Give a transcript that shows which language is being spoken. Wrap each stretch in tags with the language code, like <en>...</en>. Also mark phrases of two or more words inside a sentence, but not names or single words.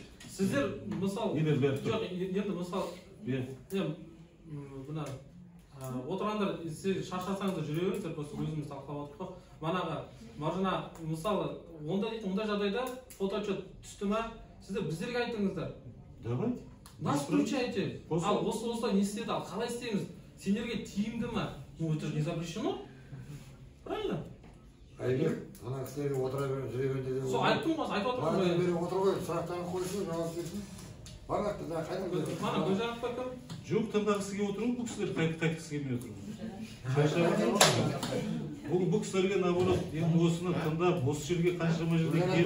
<kk>Сіздер, мысал, енді мысал, мына отырғандар, сіз шаршасаңыздар жүре беріңіздер, просто өзіміз талқылап отырдық қой. Манағы, маржына, мысалы, ондай жағдайда фото отчет түсті ма, сіздер біздерге айтыңыздар.</kk> <ru>Давайте. Нас включайте.</ru> <kk>Ал осылай не істеді, ал қалай істейміз? Сендерге тиімді ма?</kk> <ru>Ну, это же не запрещено. Правильно?</ru> <kk>Айбек, ана кісілерге отыра беріп жүре берді деп. Сол айттым ғой, айтып отырмын. Маған беріп отыр ғой, сұрақтарын қойсын, жауап берсін. Барнақты да қайдан беріп. Мана Гүлжанов па кім? Жоқ, тыңдағысы келіп отырмын, бұл кісілер қайтқысы келмей отырмын. Бұл кісілерге наоборот, енді осыны тыңдап, осы жерге қаншама жерде</kk>